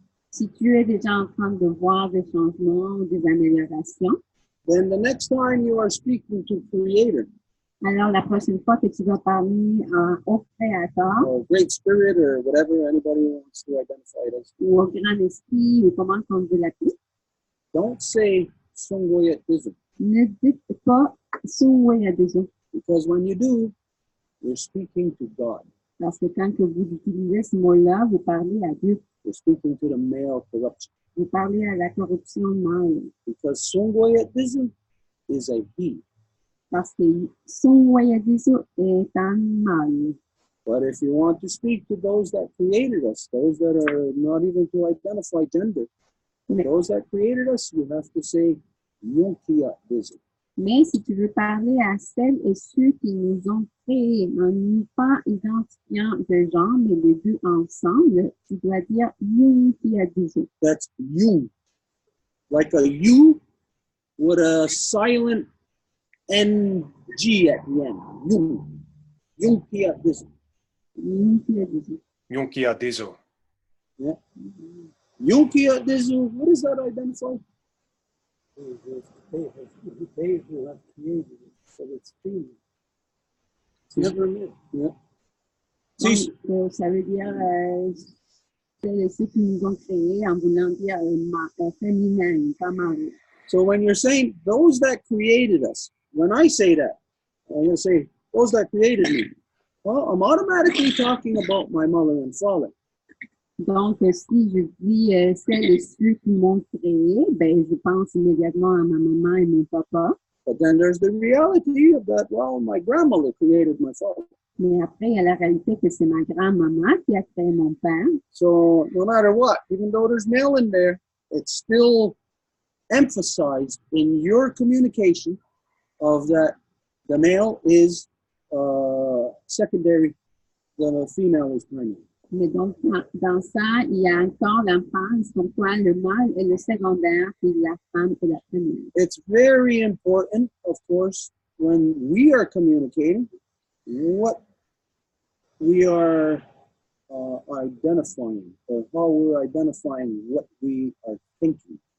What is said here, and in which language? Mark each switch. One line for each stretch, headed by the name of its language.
French: si tu es déjà en train de voir des changements ou des améliorations,
English: then the next time you are speaking to Creator,
French: alors la prochaine fois que tu vas parler au Créateur,
English: or Great Spirit, or whatever anybody wants to identify it as,
French: ou au Grand Esprit, ou comment on veut l'appeler,
English: don't say Songwayat Dizu.
French: Ne dites pas Songwayat.
English: Because when you do, you're speaking to God.
French: Parce que quand que vous utilisez ce mot-là, vous parlez à Dieu.
English: You're speaking to the male corruption.
French: Vous parlez à la corruption mâle.
English: Because Songwayat Dizu is a he.
French: Parce que Songwayat est un mâle.
English: But if you want to speak to those that created us, those that are not even to identify gender, those that created us, you have to say Yunkia Dizu.
French: Mais si tu veux parler à celles et ceux qui nous ont créés en nous pas identifiant de genre, mais les deux ensemble, tu dois dire Yunkia Dizu.
English: That's you. Like a U with a silent NG at the end. You. Yunkia Dizu. Yunkia Dizu. Yunkia Dizo. Yeah. Yunkia Dizu, what does that identify? They who have created it, so it's feeling. It's never met. Yeah.
French: Donc, ça veut dire ceux qui nous ont créés en voulant dire féminin, pas mâle.
English: So when you're saying those that created us, when I say that, I'm going to say those that created me. Well, I'm automatically talking about my mother and father.
French: Donc, si je dis celles et ceux qui m'ont créé, ben, je pense immédiatement à ma maman et mon papa.
English: But then there's the reality of that, well, my grandmother created my father.
French: Mais après, il y a la réalité que c'est ma grand-maman qui a créé mon père.
English: So no matter what, even though there's male in there, it's still emphasized in your communication of that the male is secondary, the female is primary.
French: Mais donc, dans ça, il y a encore l'emphase comme quoi le mâle est le secondaire et la femme est la première.
English: It's very important, of course, when we are communicating, what we are identifying, or how we're identifying what we are thinking.